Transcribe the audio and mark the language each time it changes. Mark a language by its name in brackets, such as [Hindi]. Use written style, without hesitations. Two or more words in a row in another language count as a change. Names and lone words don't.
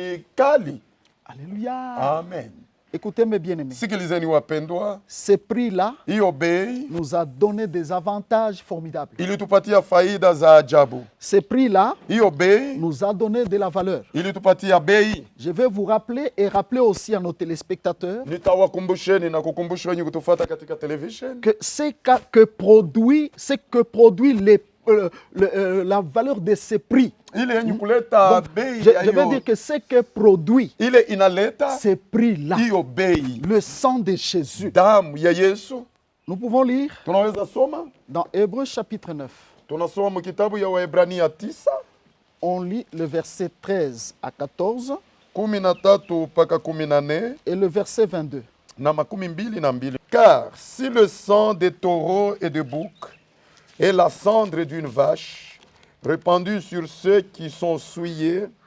[Swahili] kali. [French] Alléluia. Amen. Écoutez mes bien-aimés. [Swahili] Sikilizeni wapendwa, [French] Ce prix-là [Swahili] hiyo bei [French] nous a donné des avantages formidables. [Swahili] ilitupatia faida za ajabu. [French] Ce prix-là [Swahili] Hiyo bei [French] nous a donné de la valeur. [Swahili] ilitupatia bei. [French] Je vais vous rappeler et rappeler aussi à nos téléspectateurs [Swahili] Nitawakumbusheni na kukumbusha wenye kutufuata katika television [French] que ce que produit la valeur de ce prix. [Swahili] ile yenye kuleta bei [French] Je [Swahili] ya [French] vais dire [Swahili] hiyo, [French] que ce que produit [Swahili] ile inaleta [French] ce prix-là, [Swahili] hiyo bei, [French] le sang de Jésus. [Swahili] damu ya Yesu. [French] Nous pouvons lire [Swahili] Tunaweza soma, [French] dans Hébreux chapitre 9. [Swahili] tunasoma mu kitabu ya Waebrania 9 [French] On lit le verset 13 à 14 [Swahili] 13 mpaka 14 [French] et le verset 22. [Swahili] na 22. [French] Car si le sang des taureaux et de boucs et la cendre d'une vache répandue sur ceux qui sont souillés